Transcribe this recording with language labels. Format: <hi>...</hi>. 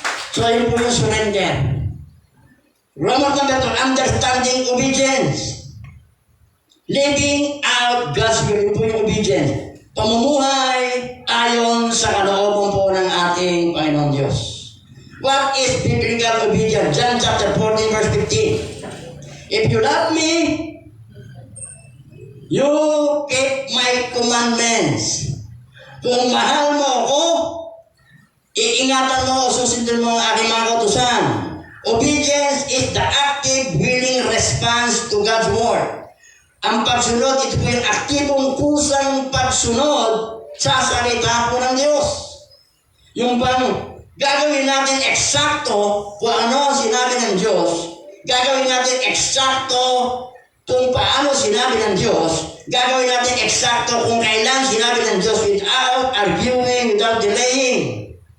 <en>So,</en> <tl>yun po yung</tl> <en>surrender. Roman number 2, understanding obedience. Living out God's will.</en> <tl>Yun po yung</tl> <en>obedience.</en> <tl>Pamumuhay ayon sa kalooban po ng ating Panginoon Diyos.</tl> <en>What is biblical obedience? John chapter 14, verse 15. If you love me, you keep my commandments.</en> <tl>Kung mahal mo ako, iingatan mo o susundin mo ang aking mga kautusan.</tl> <en>Obedience is the active, willing response to God's word.</en> <tl>Ang pagsunod, ito po yung aktibong pusang pagsunod sa salita po ng Diyos. Yung bang gagawin natin eksakto kung ano ang sinabi ng Diyos, gagawin natin eksakto kung paano sinabi ng Diyos, gagawin natin eksakto kung kailan sinabi ng Diyos</tl> <en>without arguing, without delaying.</en>